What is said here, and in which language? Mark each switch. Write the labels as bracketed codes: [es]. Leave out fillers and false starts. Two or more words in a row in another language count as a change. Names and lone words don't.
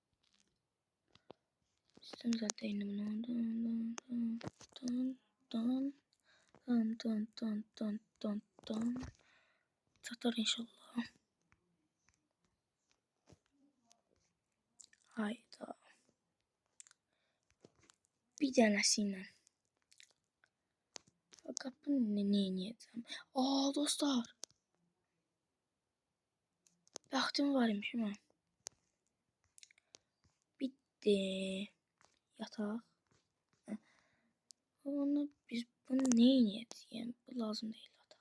[az] Üstün düzəldək. Çatar inşallah. Hayda. Bir dənəsiyle. [tr] Qapını ne edeceğim? [az] Dostlar. Bəxtim var imiş mi? Bitti. Yataq. [tr] Onu biz bunu ne edeceğim? Bu lazım değil.